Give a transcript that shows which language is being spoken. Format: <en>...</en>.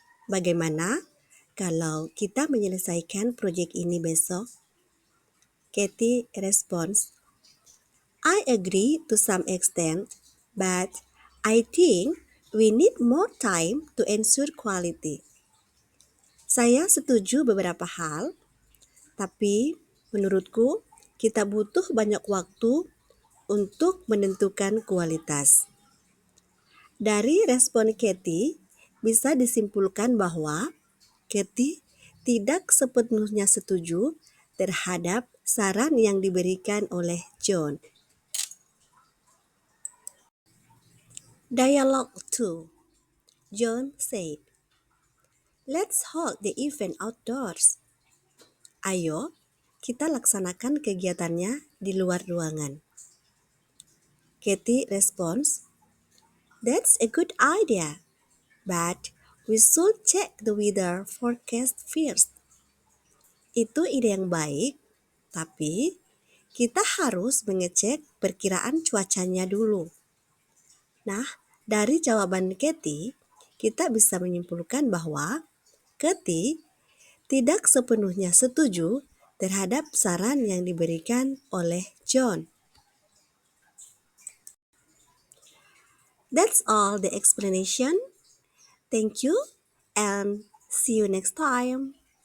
<id>Bagaimana kalau kita menyelesaikan proyek ini besok?</id> <en>Katie responds, I agree to some extent, but I think we need more time to ensure quality.</en> <id>Saya setuju beberapa hal, tapi menurutku kita butuh banyak waktu untuk menentukan kualitas. Dari respon Katie, bisa disimpulkan bahwa Katie tidak sepenuhnya setuju terhadap saran yang diberikan oleh John.</id> <en>Dialogue 2. John said, Let's hold the event outdoors.</en> <id>Ayo, kita laksanakan kegiatannya di luar ruangan.</id> <en>Katie responds, That's a good idea, but we should check the weather forecast first.</en> <id>Itu ide yang baik, tapi kita harus mengecek perkiraan cuacanya dulu. Nah, dari jawaban Katie, kita bisa menyimpulkan bahwa Katie tidak sepenuhnya setuju terhadap saran yang diberikan oleh John.</id> <en>That's all the explanation. Thank you and see you next time.</en>